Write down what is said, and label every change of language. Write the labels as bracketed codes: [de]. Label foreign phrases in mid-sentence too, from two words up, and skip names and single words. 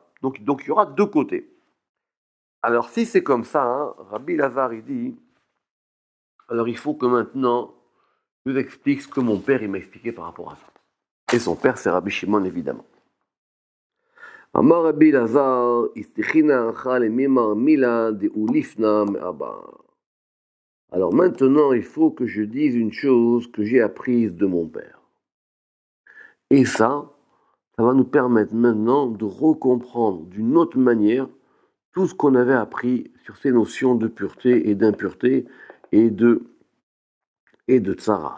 [fr] Donc il y aura deux côtés. Alors si c'est comme ça, hein, Rabbi Lazar il dit, alors il faut que maintenant je vous explique ce que mon père il m'a expliqué par rapport à ça. Et son père c'est Rabbi Shimon évidemment. [arc] אמר רבי אלעזר, אית לי למימר מלה דאוליפנא מאבא. [fr] Alors maintenant il faut que je dise une chose que j'ai apprise de mon père. Et ça va nous permettre maintenant de recomprendre d'une autre manière tout ce qu'on avait appris sur ces notions de pureté et d'impureté et de tsarat.